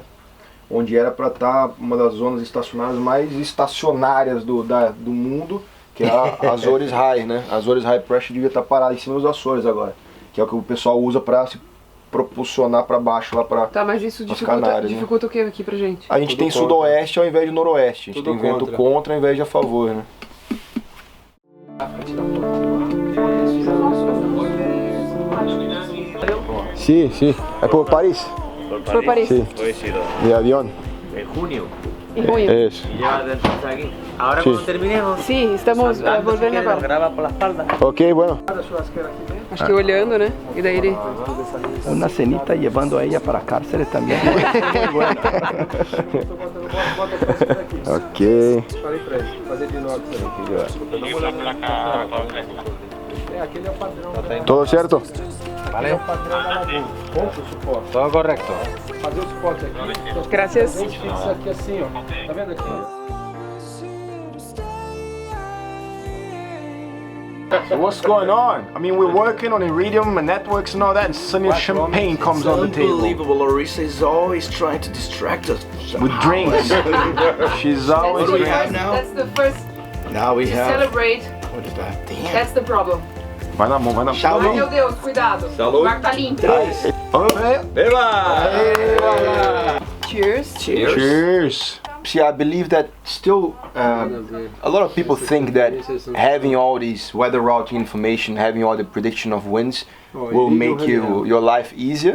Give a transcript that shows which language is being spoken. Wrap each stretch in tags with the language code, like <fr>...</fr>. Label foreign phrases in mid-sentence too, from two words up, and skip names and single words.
<pt>Onde era para estar uma das zonas estacionárias mais estacionárias do mundo, que é a Azores High, né? A Azores High Pressure devia estar parada em cima dos Açores agora, que é o que o pessoal usa para se propulsionar para baixo lá para Tá, mas isso as Canárias, dificulta o que aqui pra gente? A gente Tudo tem contra. sudoeste ao invés de noroeste, a gente Tudo tem vento contra ao invés de a favor, né?</pt> <es>Sí, sí. ¿Es por París?</es> <pt>Por Paris.</pt> <es>Sí. De avión. En junio.</es> <pt>Em junho.</pt> <es>Eso. Y ya desde aquí. Ahora Sí. cuando terminemos,</es> <pt>Sim, estamos</pt> <es>andando, si</es> <pt>voltando</pt> <es>quieres,</es> <pt>agora.</pt> <es>graba por la espalda. Ok, bueno.</es> <pt>Acho que olhando, né? E daí ele...</pt> <es>Una cenita llevando a ella para cárcel también. Ok.</es> <pt>Falei pra ele, fazer de inox aí. É, aquele é o padrão.</pt> <es>¿Todo cierto?</es> <pt>É o padrão da laguna. Pouco suporte.</pt> <es>Todo correcto.</es> <pt>Fazer o suporte aqui. Graças. A gente fixa aqui assim, ó. Tá vendo aqui, ó?</pt> <en>So what's going on? I mean, we're working on iridium and networks and all that, and suddenly champagne comes on the table Unbelievable, Larissa is always trying to distract us. with drinks. She's always do we drinking. have now? That's the first Now we to have... celebrate. What is that? Damn. That's the problem.</en> <pt>Vai na mão, vai na mão. Ai, meu Deus, cuidado. O barco tá limpo.</pt> <en>Cheers. Cheers. See, I believe that still a lot of people think that having all these weather routing information, having all the prediction of winds will make your life easier.</en>